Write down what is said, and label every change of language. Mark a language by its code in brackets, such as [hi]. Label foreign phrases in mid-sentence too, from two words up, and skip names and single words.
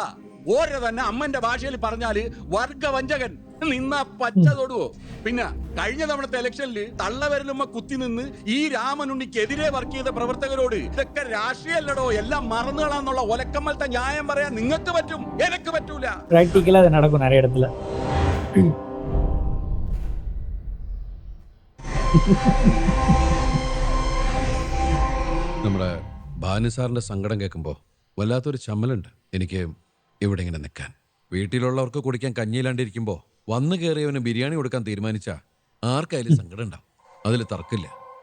[ml] ഓരോ തന്നെ അമ്മന്റെ ഭാഷയിൽ പറഞ്ഞാല് വർഗവഞ്ചകൻ. നിന്നാ പച്ച തൊടുവോ? പിന്നെ കഴിഞ്ഞ തവണത്തെ ഇലക്ഷനിൽ തള്ളവരലുമ്മ കുത്തി നിന്ന് ഈ രാമനുണ്ണിക്കെതിരെ വർക്ക് ചെയ്ത പ്രവർത്തകരോട് ഇതൊക്കെ രാഷ്ട്രീയല്ലടോ, എല്ലാം മറന്നുകളാന്നുള്ള ഒലക്കമ്മലത്തെ ന്യായം പറയാൻ നിങ്ങൾക്ക് പറ്റും, എനിക്ക് പറ്റൂല. [ta] പ്രാക്ടിക്കലா அது நடக்கும் நிறைய இடத்துல. [ml] നമ്മുടെ ഭാനു സാറിന്റെ സങ്കടം കേൾക്കുമ്പോൾ വല്ലാത്തൊരു ചമ്മലുണ്ട് എനിക്ക് ഇവിടെ ഇങ്ങനെ നിൽക്കാൻ. വീട്ടിലുള്ളവർക്ക് കുടിക്കാൻ കഞ്ഞിയിലാണ്ടിരിക്കുമ്പോൾ വന്നു കയറിയവന് ബിരിയാണി കൊടുക്കാൻ തീരുമാനിച്ചാൽ ആർക്കായാലും സങ്കടം ഉണ്ടാവും, അതിൽ തർക്കമില്ല.